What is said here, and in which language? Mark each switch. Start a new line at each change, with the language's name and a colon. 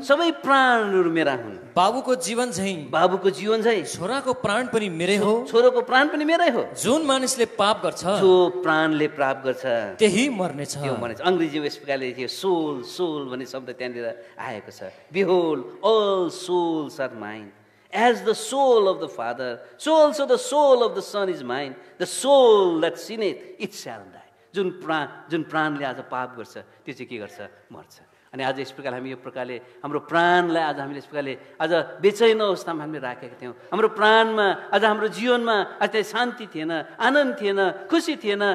Nepali: सबै प्राणहरू मेरा हुन्, बाबुको जीवन झैं छोराको प्राण पनि मेरै हो, छोरोको प्राण पनि मेरै हो। जुन मानिसले पाप गर्छ, जो प्राणले पाप गर्छ त्यही मर्नेछ। अंग्रेजीमा यस प्रकारले थियो, सोल, सोल भन्ने शब्द त्यहाँनिर आएको छ।
English: Behold all souls are mine, as the soul of the Father, so also the soul of the Son is mine.
Nepali: The soul that sinneth, it shall die. जुन प्राणले आज पाप गर्छ त्यो चाहिँ के गर्छ, मर्छ। अनि आज यस प्रकार हामी यो प्रकारले हाम्रो प्राणलाई आज हामीले यस प्रकारले आज बेचैन अवस्थामा हामीले राखेका थियौँ। हाम्रो प्राणमा आज हाम्रो जीवनमा आज त्यहाँ शान्ति थिएन, आनन्द थिएन, खुसी थिएन।